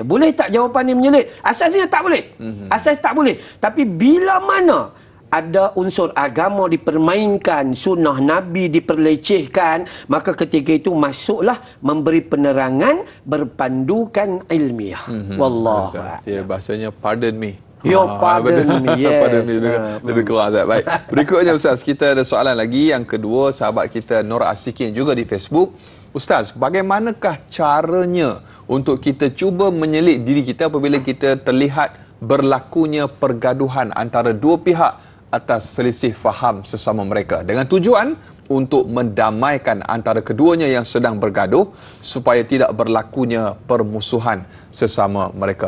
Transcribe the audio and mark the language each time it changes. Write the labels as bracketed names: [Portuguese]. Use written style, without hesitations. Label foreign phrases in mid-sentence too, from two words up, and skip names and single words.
[Malay] Boleh tak jawapan ni menyelit? Asasnya tak boleh. Asas tak boleh. Tapi bila mana ada unsur agama dipermainkan, sunnah Nabi diperlecehkan, maka ketika itu masuklah memberi penerangan berpandukan ilmiah. [Arabic] والله أعلم. [Malay] Bahasanya [English] pardon me. pardon me. Yes. Pardon me, [Malay] lebih kurang Ustaz. Baik. Berikutnya Ustaz, kita ada soalan lagi. Yang kedua, sahabat kita Nur Asikin juga di Facebook. Ustaz, bagaimanakah caranya untuk kita cuba menyelit diri kita apabila kita terlihat berlakunya pergaduhan antara dua pihak atas selisih faham sesama mereka dengan tujuan untuk mendamaikan antara keduanya yang sedang bergaduh supaya tidak berlakunya permusuhan sesama mereka.